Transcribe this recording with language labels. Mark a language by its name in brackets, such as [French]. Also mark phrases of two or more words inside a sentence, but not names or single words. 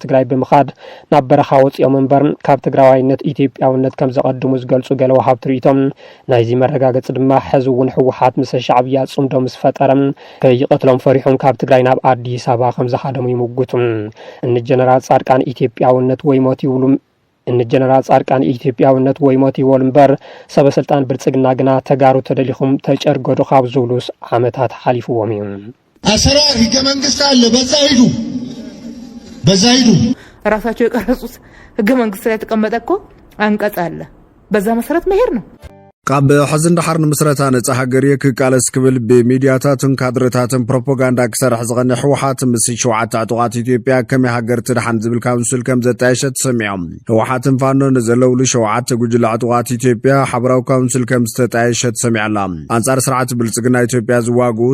[Tigrinya] ትግራይ ብምኻድ ናብ በረኻ ወፂኦም እምበር ካብ ትግራዋይነት ኢትዮጵያውነት ከም ዘቐድሙ ዝገልጹ ገለ ወሃብቲ ርእቶም ናይዚ መረጋገጽ ድማ ሕዚ እውን ሕወሓት ምስ ሻዕብያ ጽምዶ ምስ ፈጠረም ከይቐትሎም ፈሪሖም ካብ ትግራይ ናብ አዲስ አበባ ከም ዝኻደሙ ይምጉቱ እን ጀነራል ጻድቃን ኢትዮጵያውነት ወይ ሞት ይብሉ እን ጀነራል ጻድቃን ኢትዮጵያውነት ወይ ሞት ይወል እምበር ሰበስልጣን ብልጽግና ግና ተጋሩ ተደሊኹም ተጨርገዱ ካብ ዝብሉስ ዓመታት ሓሊፍዎም እዩ [Amharic] አሰራር ህገ መንግስት አለ በዛ ሂዱ ራሳቸው የቀረጹት ህገ መንግስት ላይ የተቀመጠ እኮ አንቀጽ አለ በዛ መሰረት መሄድ ነው [Tigrinya] ካብ ሕዝን ዳሕር ንምስረታ ነጻ ሃገር ክቃለስ ክብል ብሚድያታትን ካድረታትን ፕሮፓጋንዳ ክሰርሕ ዝቐንዕ ሕወሓት ምስ ሸውዓተ ዕጡቓት ኢትዮጵያ ከመይ ሃገር ትድሓን ዝብል ካውንስል ከም ዘጣየሸ ተሰሚዖም ሕወሓትን ፋኖን ዘለውሉ ሸውዓተ ጉጅለ ዕጡቓት ኢትዮጵያ ሓበራዊ ካውንስል ከም ዝተጣየሸ ተሰሚዓላ አንጻር ስርዓት ብልጽግና ኢትዮጵያ ዝዋግኡ